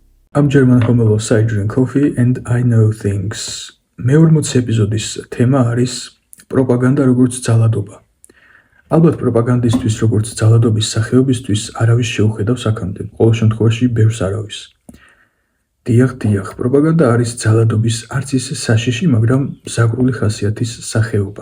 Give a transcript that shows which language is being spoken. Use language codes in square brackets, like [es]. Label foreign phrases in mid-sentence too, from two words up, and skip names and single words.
[en] I'm German homelos, I drink coffee and I know things. [ka] მე-40 ეპიზოდის თემა არის პროპაგანდა როგორც ძალადობა. ალბათ პროპაგანდისტვის როგორც ძალადობის სახეობისთვის არავის შეუხედავს აქამდე, ყოველ შემთხვევაში ბევრს არავის. დიახ, პროპაგანდა არის ძალადობის არც ისე საშიში, მაგრამ მზაკრული ხასიათის სახეობა.